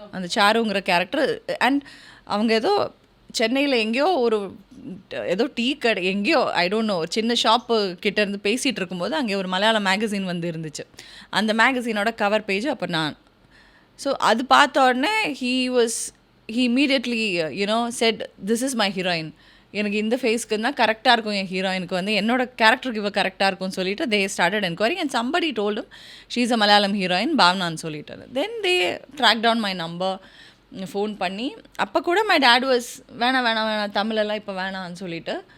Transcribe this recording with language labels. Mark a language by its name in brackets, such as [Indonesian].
[Tamil] அந்த சாருங்கிற character. And அவங்க ஏதோ சென்னையில் எங்கேயோ ஏதோ டீ கடை எங்கேயோ [English] I don't know [Tamil] சின்ன ஷாப்பு கிட்ட இருந்து பேசிகிட்டு இருக்கும்போது அங்கே ஒரு மலையாள மேகசின் வந்து இருந்துச்சு. அந்த மேகசினோட கவர் பேஜ் அப்போ நான். ஸோ அது பார்த்த உடனே [English] he immediately said this is my heroine. [Tamil] எனக்கு இந்த ஃபேஸ்க்கு தான் கரெக்டாக இருக்கும், என் ஹீரோயினுக்கு வந்து என்னோட கேரக்டருக்கு இவ கரெக்டாக இருக்கும்னு சொல்லிட்டு [English] they started enquiring and somebody told him she is a Malayalam heroine [Tamil] பாவனான்னு சொல்லிட்டு. [English] then they tracked down my number, [Tamil] phone பண்ணி. அப்போ கூட [English] my dad was [Tamil] வேணாம் தமிழெல்லாம் இப்போ வேணான்னு சொல்லிட்டு.